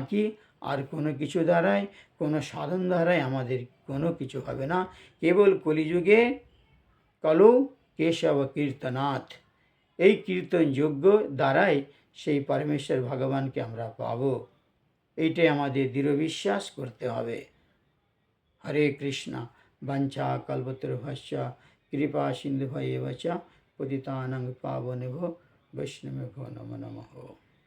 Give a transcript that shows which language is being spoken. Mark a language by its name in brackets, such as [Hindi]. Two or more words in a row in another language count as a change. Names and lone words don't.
[Bangla] বাকি আর কোনো কিছু দ্বারাই, কোনো সাধন দ্বারাই আমাদের কোনো কিছু হবে না। কেবল কলিযুগে [Sanskrit] কলৌ কেশব কীর্তনাথ, [Bangla] এই কীর্তন যজ্ঞ দ্বারাই সেই পরমেশ্বর ভগবানকে আমরা পাব। এইটাই আমাদের দৃঢ় বিশ্বাস করতে হবে। হরে কৃষ্ণ। [Sanskrit] বাঞ্ছা কল্পতরুভ্যশ্চ কৃপা সিন্ধুভ্যেব চ পতিতানাং পাবনেভ্যো বৈষ্ণবেভ্যো নমো নমঃ।